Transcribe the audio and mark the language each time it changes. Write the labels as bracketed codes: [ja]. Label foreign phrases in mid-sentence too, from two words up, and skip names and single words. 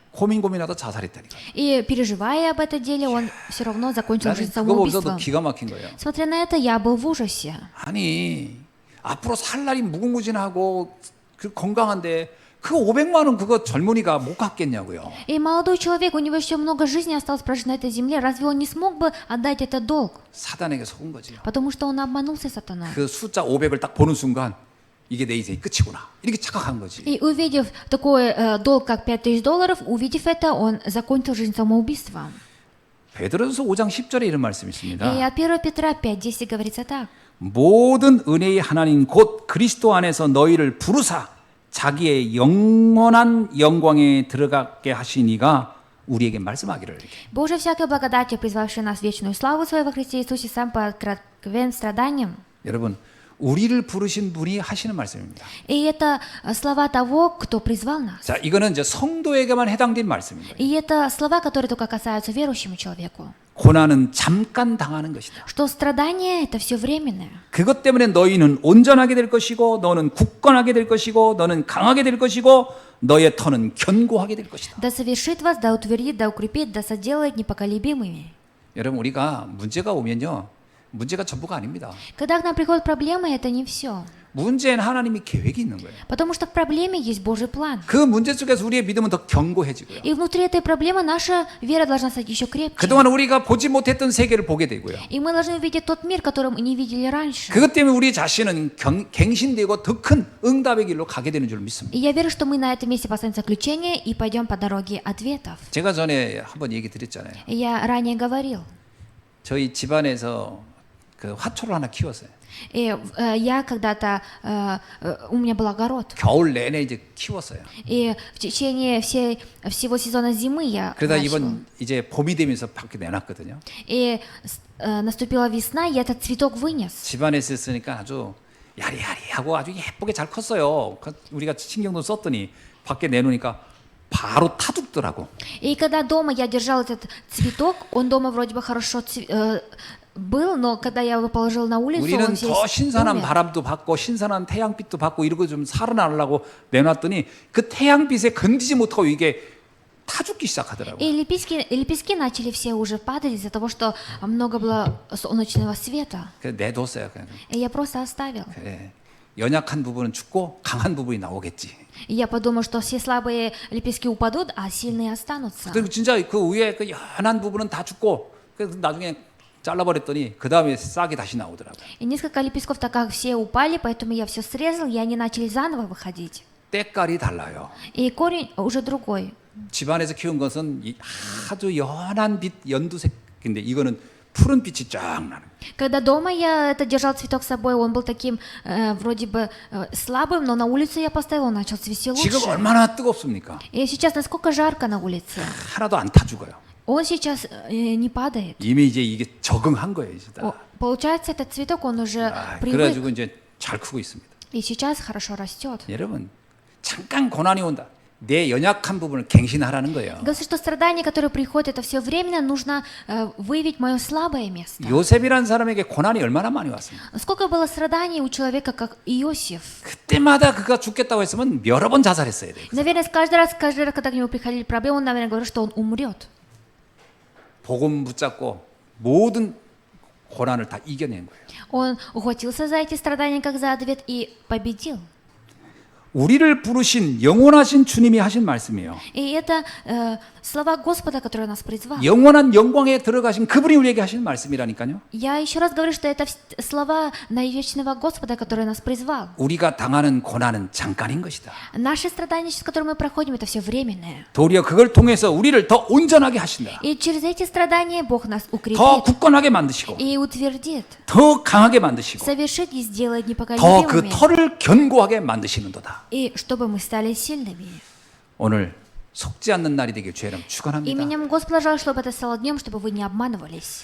[ko] 고민하다 자살했다니까. [ru] И переживая об этом деле, он все равно закончил [ko] 나는 [ru] жизнь [ko] 그거 보면서도 [ru] самоубийством. [ko] 기가 막힌 거예요. [ru] Смотря на это, я был в ужасе. [ko] 아니 앞으로 살 날이 무궁무진하고 그 건강한데 그 500만 원 그거 젊은이가 못 갚겠냐고요. [ru] И молодой человек, у него еще много жизни осталось прожить на этой земле. Разве он не смог бы отдать этот долг? [ko] 사단에게 속은 거지요. [ru] Потому что он обманулся сатаной. [ko] 그 숫자 500을 딱 보는 순간 이게 내 인생이 끝이구나 이렇게 착각한 거지. [ru] И увидев такой долг, как $5000, увидев это, он закончил жизнь самоубийством. [ko] 베드로전서 5장 10절에 이런 말씀이 있습니다. [ru] И от 1 Петра 5:10 говорится так. [ko] 모든 은혜의 하나님 곧 그리스도 안에서 너희를 부르사 자기의 영원한 영광에 들어가게 하시니가 우리에게 말씀하기를 이렇게. [ru] Боже всякой благодатью, призвавший нас в вечную славу свою во Христе Иисусе, сам подкровен страданием. [ko] 여러분 우리를 부르신 분이 하시는 말씀입니다. [ru] И это слова того, кто призвал нас. [ko] 자, 이거는 이제 성도에게만 해당된 말씀입니다. [ru] И это слова, которые только касаются верующему человеку. [ko] 고난은 잠깐 당하는 것이다. [ru] Что страдание это все временное. [ko] 그것 때문에 너희는 온전하게 될 것이고 너는 굳건하게 될 것이고 너는 강하게 될 것이고 너의 터는 견고하게 될 것이다. [ru] Да совершит вас, да утвердит, да укрепит, да соделает непоколебимыми. [ko] 여러분 우리가 문제가 오면요. 문제가 전부가 아닙니다. [ru] Когда к нам приходят проблемы, это не все. [ko] 문제는 하나님이 계획이 있는 거예요. [ru] Потому что в проблеме есть Божий план. [ko] 그 문제 속에서 우리의 믿음은 더 견고해지고요. [ru] И внутри этой проблемы наша вера должна стать еще крепче. [ko] 그동안 우리가 보지 못했던 세계를 보게 되고요. [ru] И мы должны увидеть тот мир, который мы не видели раньше. [ko] 그것 때문에 우리 자신은 갱신되고 더 큰 응답의 길로 가게 되는 줄 믿습니다. [ru] И я верю, что мы на этом месте поставим заключение и пойдем по дороге ответов. [ko] 제가 전에 한번 얘기 드렸잖아요. [ru] И я ранее говорил. [ko] 저희 집안에서 그 화초를 하나 키웠어요. [ru] И я когда-то, у меня был огород. [ko] 겨울 내내 이제 키웠어요. [ru] И в течение всего сезона зимы я [ko] 그러다 [ru] начал. [ko] 이번 이제 봄이 되면서 밖에 내놨거든요. [ru] И наступила весна, и этот цветок вынес. [ko] 집안에서 쓰니까 아주 야리야리하고 아주 예쁘게 잘 컸어요. 우리가 신경도 썼더니 밖에 내놓으니까 바로 타죽더라고. [ru] И когда дома я держал этот цветок, он дома вроде бы хорошо был, но когда я его положил на улицу, [ko] 우리는 [ru] он весь [ko] 더 신선한 [ru] умер. [ko] 바람도 받고 신선한 태양빛도 받고 이러고 좀 살아나려고 내놨더니 그 태양빛에 건지지 못하고 이게 타 죽기 시작하더라고요. [ru] И лепестки начали все уже падать из-за того, что много было солнечного света. [ko] 그래서 내뒀어요. 그냥. [ru] И я просто оставил. [ko] 예. 연약한 부분은 죽고 강한 부분이 나오겠지. [ru] И я подумал, что все слабые лепестки упадут, а сильные останутся. [ko] 그리고 진짜 그 위에 그 연한 부분은 다 죽고 그래서 나중에 잘라버렸더니 그 다음에 싹이 다시 나오더라고요. [ru] И несколько лепестков так как все упали, поэтому я все срезал, и они начали заново выходить. [ko] 때깔이 달라요. [ru] И корень уже другой. [ko] 집안에서 키운 것은 아주 연한 빛 연두색인데 이거는 푸른 빛이 쫙 나는. [ru] Когда дома я держал цветок с собой, он был таким вроде бы слабым, но на улице я поставил, он начал цвести [ko] 지금 [ru] лучше. [ko] 얼마나 뜨겁습니까? [ru] И сейчас насколько жарко на улице. [ko] 하나도 안 타 죽어요. [ru] Он сейчас не падает. [ko] 이미 이제 이게 적응한 거예요, 이제 다. [ru] Получается, этот цветок, он уже привык, [ko] 그래가지고 이제 잘 크고 있습니다. [ru] и сейчас хорошо растет. [ko] 여러분 잠깐 고난이 온다. 내 연약한 부분을 갱신하라는 거예요. [ru] Говорится, что страдания, которые приходят, это все временно, нужно выявить мое слабое место. [ko] 요셉이라는 사람에게 고난이 얼마나 많이 왔습니까? [ru] Сколько было страданий у человека, как Иосиф? [ko] 그때마다 그가 죽겠다고 했으면 여러 번 자살했어야 돼요. [ru] Наверное, каждый раз, когда к нему приходили проблемы, он, наверное, говорил, что он умрет. [ko] 복음 붙잡고 모든 고난을 다 이겨낸 거예요. [ru] Он ухватился за эти страдания, как за ответ, и победил. [ko] 우리를 부르신 영원하신 주님이 하신 말씀이에요. [ru] И это слова Господа, которые нас призвал. [ko] 영원한 영광에 들어가신 그분이 우리에게 하신 말씀이라니까요. [ru] Я еще раз говорю, что это слова наивечного Господа, который нас призвал. [ko] 우리가 당하는 고난은 잠깐인 것이다. [ru] Наши страдания, через которые мы проходим, это все временное. [ko] 도리어 그걸 통해서 우리를 더 온전하게 하신다. [ru] И через эти страдания Бог нас [ko] 더 [ru] укрепит [ko] 굳건하게 만드시고 [ru] и утвердит, [ko] 더 강하게 만드시고 [ru] совершит и сделает [ko] 더 그 [ru] непоколебимыми, [ko] 털을 견고하게 만드시는도다. [ru] и чтобы мы стали сильными. [ko] 오늘 속지 않는 날이 되길 주의 이름 축원합니다. [ru] Именем Господа желаю, чтобы это стало днем, чтобы вы не обманывались.